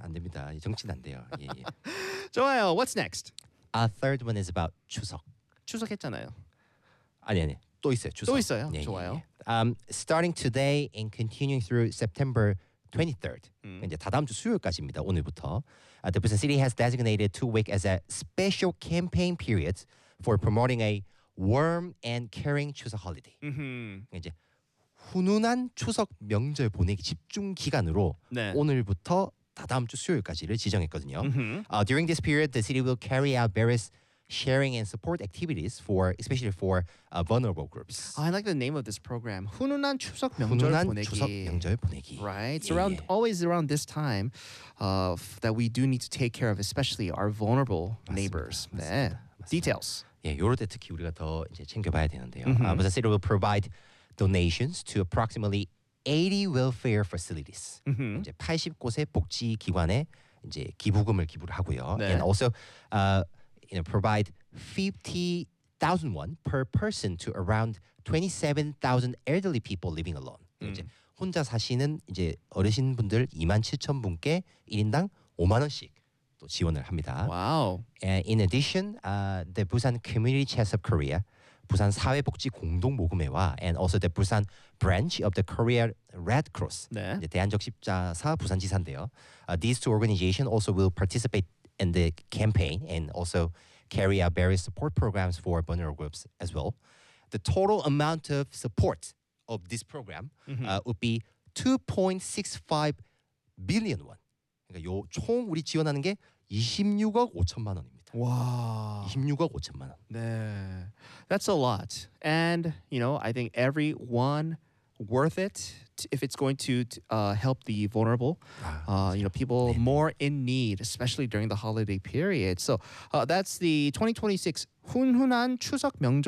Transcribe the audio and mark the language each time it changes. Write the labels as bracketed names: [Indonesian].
[Korean] 안 됩니다. 정치는 안 돼요. 예, 예. [English] 좋아요. What's next? A third one is about 추석. [Korean] 추석 했잖아요. 아니 아니. 또 있어요. 추석. 또 있어요. 네, 좋아요. [English] 예. Starting today and continuing through September 23rd. [Korean] 이제 다다음 주 수요일까지입니다. 오늘부터. [English] The Busan City has designated 2 weeks as a special campaign period for promoting a warm and caring 추석 holiday. [Korean] 이제 훈훈한 추석 명절 보내기 집중 기간으로 네. 오늘부터 다다음 주 수요일까지를 지정했거든요. [English] During this period, the city will carry out various sharing and support activities for especially for vulnerable groups. I like the name of this program. [Korean] 훈훈한 추석 명절 보내기. 훈훈한 추석 명절 보내기. [English] Right. It's around always around this time that we do need to take care of especially our vulnerable neighbors. [Korean] 맞습니다. 네. 맞습니다. [English] Details. [Korean] 예, 요럴 때 특히 우리가 더 이제 챙겨 봐야 되는데요. [English] Busan City will provide donations to approximately 80 welfare facilities. [Korean] 이제 80 곳의 복지 기관에 이제 기부금을 기부를 하고요. 네. [English] And also you know, provide 50,000 won per person to around 27,000 elderly people living alone. [Korean] 이제 혼자 사시는 이제 어르신분들 27,000 분께 1인당 5만 원씩 또 지원을 합니다. [English] Wow. In addition, the Busan Community Chest of Korea, 부산 사회복지 공동 모금회와 and also the Busan branch of the Korea Red Cross. [Korean] 네. 이제 대한적십자사 부산지사인데요. [English] These two organizations also will participate and the campaign and also carry out various support programs for vulnerable groups as well. The total amount of support of this program would be 2.65 billion won. [Korean] 그러니까 요 총 우리 지원하는 게 26억 5천만 원입니다. 와. 26억 5천만 원. [English] 네. That's a lot. And you know, I think every one worth it if it's going to help the vulnerable, you know, people yeah. more in need, especially during the holiday period. So that's the 2026 훈훈한 추석 명절.